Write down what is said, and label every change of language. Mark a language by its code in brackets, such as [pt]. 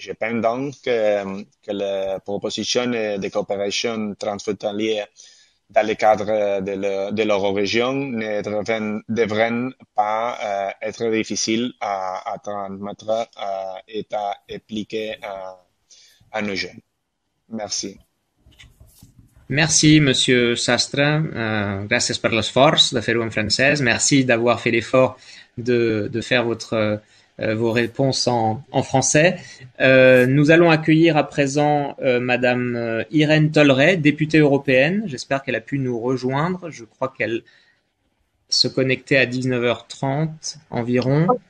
[fr] Je pense donc que la proposition de coopération transfrontalière dans le cadre de l'Eurorégion ne devraient pas être difficiles à transmettre et à appliquer à nos jeunes. Merci. Merci, Monsieur Sastre. [ca] Gràcies per l'esforç de fer-ho en francès. [fr] Merci d'avoir fait l'effort de faire vos réponses en français. Nous allons accueillir à présent Madame Irène Tolleret, députée européenne. J'espère qu'elle a pu nous rejoindre. Je crois qu'elle se connectait à 19h30 environ.